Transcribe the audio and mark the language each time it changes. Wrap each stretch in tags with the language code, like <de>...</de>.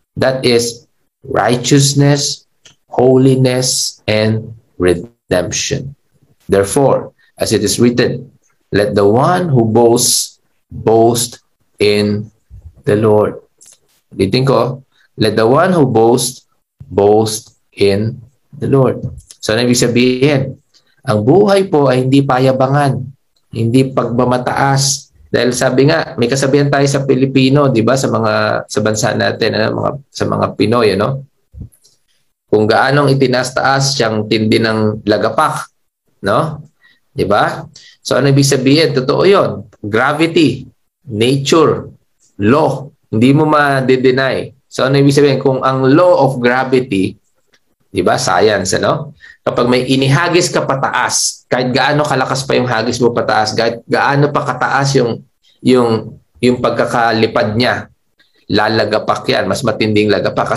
<en>That is righteousness, holiness, and redemption. Therefore, as it is written, let the one who boasts boast in the Lord.</en> <tl>Ulitin ko,</tl> <en>let the one who boasts boast in the Lord.</en> <tl>So, ano ibig sabihin? Ang buhay po ay hindi payabangan, hindi pagmamataas. Dahil sabi nga, may kasabihan tayo sa Pilipino, di ba, sa bansa natin, sa mga Pinoy, ano? Kung gaanong itinaas-taas siyang tindi ng lagapak, no? 'Di ba? So ano ibig sabihin? Totoo 'yon. Gravity, nature, law, hindi mo ma-deny. So ano ibig sabihin? Kung ang law of gravity, 'di ba? Science, ano? Kapag may inihagis ka pataas, kahit gaano kalakas pa yung hagis mo pataas, kahit gaano pa kataas yung pagkakalipad niya, lalagapak yan, mas matinding lagapak.</tl>